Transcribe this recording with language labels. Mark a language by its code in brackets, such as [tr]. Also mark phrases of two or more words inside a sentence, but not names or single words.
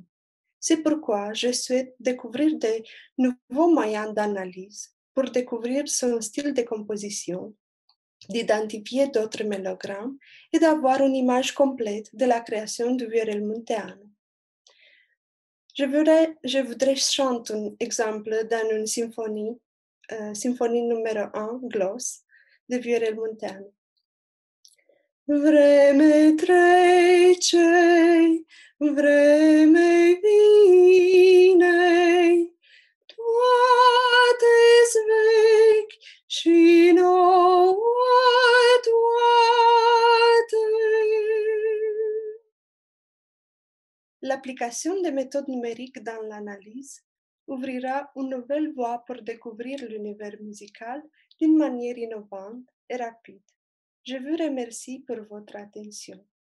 [fr] C'est pourquoi je souhaite découvrir de nouveaux moyens d'analyse pour découvrir son style de composition, d'identifier d'autres mélogrammes et d'avoir une image complète de la création du viorel munteano. Je voudrais chanter un exemple dans une symphonie, symphonie numéro 1, Gloss, de viorel munteano. [ro] Vreme trece, vreme vine, toate-s vechi și nouă toate. [fr] L'application des méthodes numériques dans l'analyse ouvrira une nouvelle voie pour découvrir l'univers musical d'une manière innovante et rapide. Je vous remercie pour votre attention.